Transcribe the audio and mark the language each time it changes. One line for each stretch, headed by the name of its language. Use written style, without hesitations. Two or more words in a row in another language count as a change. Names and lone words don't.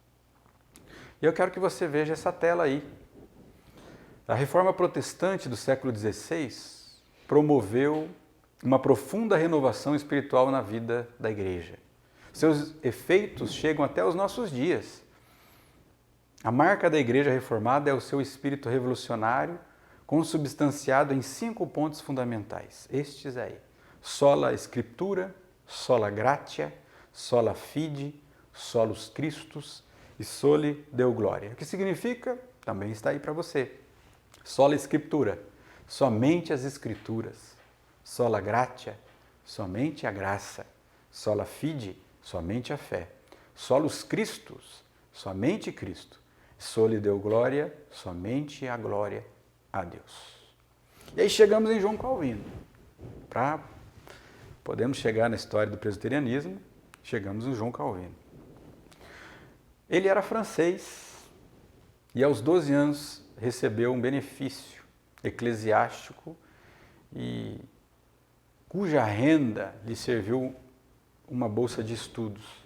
Portuguese: E eu quero que você veja essa tela aí. A Reforma Protestante do século XVI promoveu uma profunda renovação espiritual na vida da Igreja. Seus efeitos chegam até os nossos dias. A marca da Igreja Reformada é o seu espírito revolucionário, consubstanciado em 5 pontos fundamentais. Estes aí:
Latin: sola Scriptura, sola gratia, sola fide, solus Christus e soli Deo gloria.
Portuguese: O que significa? Também está aí para você.
Latin: Sola Scriptura,
Portuguese: somente as Escrituras.
Latin: Sola gratia,
Portuguese: somente a graça.
Latin: Sola fide,
Portuguese: somente a fé.
Latin: Solus Christus,
Portuguese: somente Cristo.
Latin: Soli Deo gloria,
Portuguese: somente a glória a Deus. E aí chegamos em João Calvino. Podemos chegar na história do presbiterianismo, chegamos em João Calvino. Ele era francês e aos 12 anos recebeu um benefício eclesiástico e cuja renda lhe serviu uma bolsa de estudos.